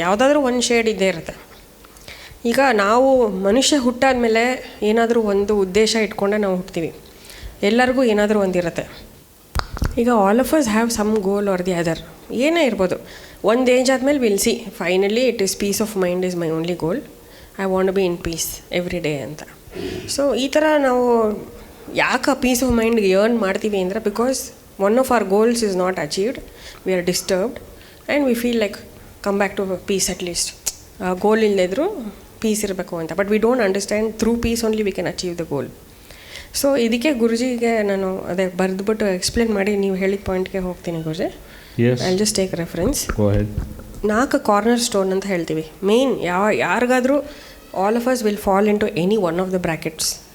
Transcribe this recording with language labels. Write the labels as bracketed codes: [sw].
[kn] ಯಾವುದಾದ್ರೂ ಒಂದು ಶೇಡ್ ಇದ್ದೇ ಇರುತ್ತೆ. ಈಗ ನಾವು ಮನುಷ್ಯ ಹುಟ್ಟಾದ್ಮೇಲೆ ಏನಾದರೂ ಒಂದು ಉದ್ದೇಶ ಇಟ್ಕೊಂಡೆ ನಾವು ಹುಟ್ತೀವಿ. ಎಲ್ಲರಿಗೂ ಏನಾದರೂ ಒಂದಿರುತ್ತೆ. ಈಗ [en] all of us have some goal or the other, [kn] ಏನೇ ಇರ್ಬೋದು. ಒಂದು ಏಜ್ ಆದಮೇಲೆ [en] Will see finally it is peace of mind is my only goal, I want be in peace every day ಅಂತ. [kn] ಸೊ ಈ ಥರ ನಾವು ಯಾಕೆ ಪೀಸ್ ಆಫ್ ಮೈಂಡ್ಗೆ ಯರ್ನ್ ಮಾಡ್ತೀವಿ ಅಂದರೆ, [en] Because one of our goals is not achieved, we are disturbed and we feel like come back to peace at least. [kn] Goal illidru peace ಇರಬೇಕು ಅಂತ. [en] But we don't understand through peace only we can achieve the goal. [kn] So ಇದಕ್ಕೆ ಗುರುಜಿಗೆ ನಾನು ಅದೇ ಬರೆದ್ಬಿಟ್ಟು explain ಮಾಡಿ ನೀವು ಹೇಳಿದ ಪಾಯಿಂಟ್ಗೆ ಹೋಗ್ತೀನಿ ಗುರುಜಿ. [en] I will just take reference. 4 corner stone ಅಂತ ಹೇಳ್ತೀವಿ. Main ಯಾರಿಗಾದರೂ all of us will fall into any one of the brackets.